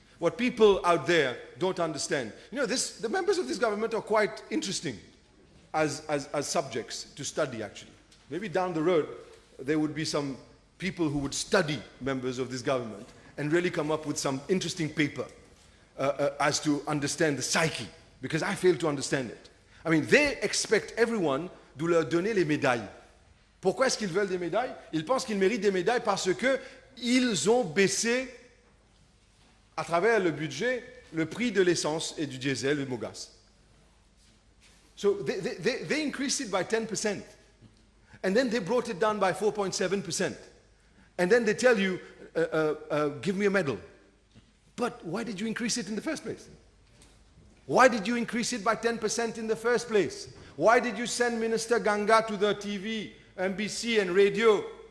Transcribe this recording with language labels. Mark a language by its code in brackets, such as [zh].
[en] What people out there don't understand, the members of this government are quite interesting as subjects to study, actually. Maybe down the road, there would be some people who would study members of this government and really come up with some interesting paper as to understand the psyche, because I fail to understand it. I mean, they expect everyone [fr] de leur donner les médailles. Pourquoi est-ce qu'ils veulent des médailles? Ils pensent qu'ils méritent des médailles parce qu'ils ont baissé à travers le budget, le prix de l'essence et du diesel et du gaz. [en] So they increased it by 10%. And then they brought it down by 4.7%. And then they tell you, give me a medal. But why did you increase it in the first place? Why did you increase it by 10% in the first place? Why did you send Minister Ganga to the TV, NBC and radio?